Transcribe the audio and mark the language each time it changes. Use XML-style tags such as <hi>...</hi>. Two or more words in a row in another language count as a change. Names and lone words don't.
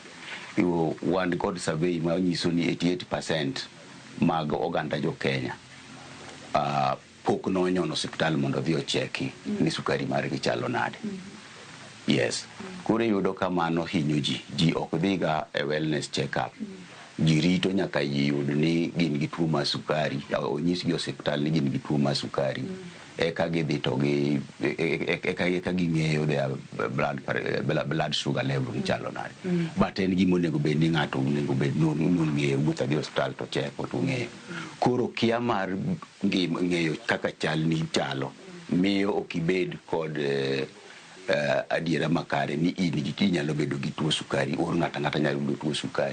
<luo>Wan kod survey ma nyiso ni 88% mag oganda jo Kenya pok nonyono osiptal mondo dhi ocheki ni sukari margi chalo nade. Yes. Kure yudo ka mano hinyo ji ok dhiga e</luo> <en>wellness check-up.</en> <luo>Ji rito nyaka yud ni gin gi tuo mar sukari, onyis gi osiptal ni gin gi tuo mar sukari. Eka gidhi to eka ging'eyo</luo> <en>their blood sugar level</en> <luo>chalo nade. But en gima onego bed ni ng'ato onego bed ng'eyo wuotho dhi osiptal to cheko to ng'eyo. Koro kia mar ng'eyo kaka chal ni chalo miyo ok ibed kod adiera makare ni in gi nyalo bedo gi tuo sukari or ng'ata nyalo bedo tuo sukari.</luo>